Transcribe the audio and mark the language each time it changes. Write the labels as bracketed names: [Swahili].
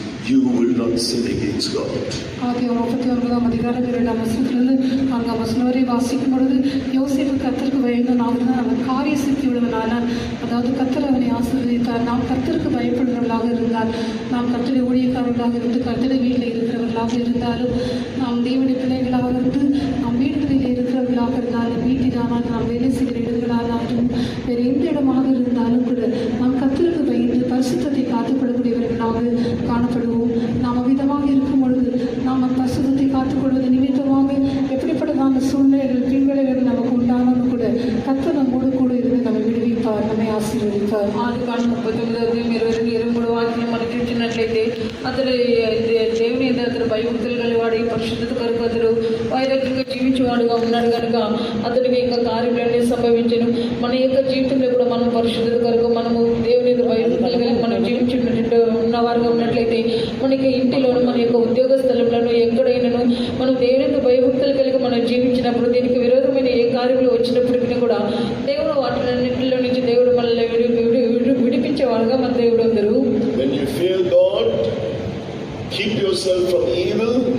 [English] You will not sin against God. [Tamil] ஆதியாகமம் 39ஆம் அதிகாரம் 2ஆம் வசனத்திலிருந்து 4ஆம் வசனம் வரை வாசிக்கும் பொழுது யோசேப்பு கர்த்தருக்கு பயந்தவனாக அவன் காரிய சித்தி உள்ளவனானான். அதாவது கர்த்தர் அவனை ஆசீர்வதித்தார். நாம் கர்த்தருக்கு பயப்படுறவர்களாக இருந்தால், நாம் கர்த்தருடைய ஊழியக்காரர்களாக இருந்து கர்த்தருடைய வீட்டில் இருக்கிறவர்களாக இருந்தாலும், நாம் தேவனுடைய பிள்ளைகளாக இருந்து நாம் வீடுகளில் இருக்கிறவர்களாக இருந்தாலும், வீட்டிலானால் நாம் வேலை செய்கிற இடங்களாலும் வேறு எந்த இடமாக இருந்தாலும் கூட நாம் கர்த்தருக்கு பயந்து பரிசுத்தத்தை காத்துக்கொள்ளக்கூடியவர்களாக காணப்படுவோம். நாம் அவ்விதமாக இருக்கும் பொழுது நாம் பரிசுத்தத்தை காத்துக்கொள்வது நிமித்தமாக எப்படிப்பட்டதான சூழ்நிலைகள் பின்விளைவுகள் நமக்கு உண்டானாலும் கூட கர்த்தர் நம்மோடு கூட இருந்து நம்மை விடுவிப்பார், நம்மை ஆசீர்வதிப்பார். [Telugu] ఆదికాండం 39:23 వాక్యం మనం చూసినట్లయితే అతడు దేవుని అతడు భయభక్తులు కలివాడు, పరిశుద్ధత కొరకు అతడు వైరాగ్యంగా జీవించేవాడుగా ఉన్నాడు కనుక అతడికి ఇంకా కార్యములన్నీ సంభవించను. మన యొక్క జీవితంలో కూడా మనం పరిశుద్ధత కొరకు మనము దేవుని భయభక్తులు కలిగి మనం జీవించున్నట్టు ఉన్నవారుగా ఉన్నట్లయితే మనకి ఇంటిలో మన యొక్క ఉద్యోగ స్థలంలో ఎక్కడైనాను మనం దేవుని భయభక్తులు కలిగి మనం జీవించినప్పుడు దీనికి విరోధమైన ఏ కార్యములు వచ్చినప్పటికీ కూడా దేవుడు వాటిలన్నింటిలో నుంచి దేవుడు మనల్ని విడిపించేవాడుగా మన దేవుడు అందరూ. [English] When you fear God, keep yourself from evil